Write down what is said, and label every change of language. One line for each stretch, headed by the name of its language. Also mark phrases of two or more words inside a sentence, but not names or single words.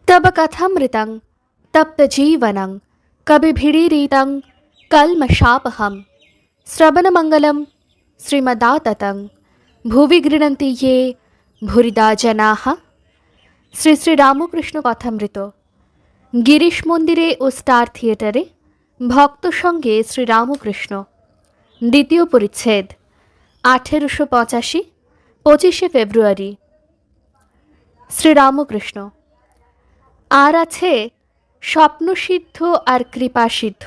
Sanskrit: तब कथमृतं तप्तजीवनं कविभिरीरितं कल्मषापहं श्रवणमङ्गलं श्रीमदाततं भुवि गृह्णन्ति ये भूरिदा जनाः।
Bangla: শ্রী শ্রী রামকৃষ্ণ কথামৃত। গিরিশ মন্দিরে ও স্টার থিয়েটারে ভক্ত সঙ্গে শ্রীরামকৃষ্ণ, দ্বিতীয় পরিচ্ছেদ, 1885, 25শে ফেব্রুয়ারি। শ্রীরামকৃষ্ণ। আর আছে স্বপ্নসিদ্ধ আর কৃপাসিদ্ধ।